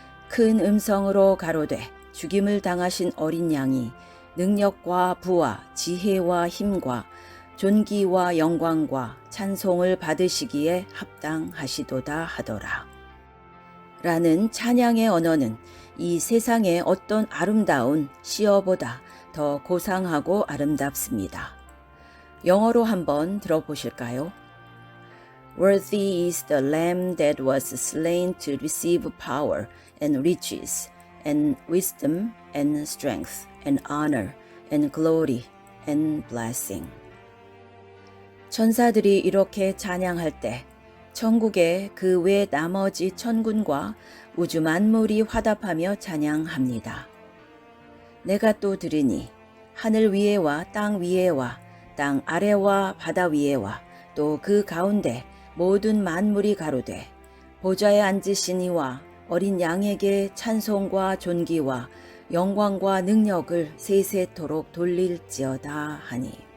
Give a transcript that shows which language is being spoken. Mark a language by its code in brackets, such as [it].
[ko] 큰 음성으로 가로되 죽임을 당하신 어린 양이 능력과 부와 지혜와 힘과 존귀와 영광과 찬송을 받으시기에 합당하시도다 하더라. 라는 찬양의 언어는 이 세상의 어떤 아름다운 시어보다 더 고상하고 아름답습니다. 영어로 한번 들어보실까요? [en] Worthy is the Lamb that was slain to receive power and riches and wisdom and strength and honor and glory and blessing. [ko] 천사들이 이렇게 찬양할 때 천국의 그 외 나머지 천군과 우주 만물이 화답하며 찬양합니다. 내가 또 들으니 하늘 위에와 땅 위에와 땅 아래와 바다 위에와 또 그 가운데 모든 만물이 가로되 보좌에 앉으신 이와 어린 양에게 찬송과 존귀와 영광과 능력을 세세토록 돌릴지어다 하니.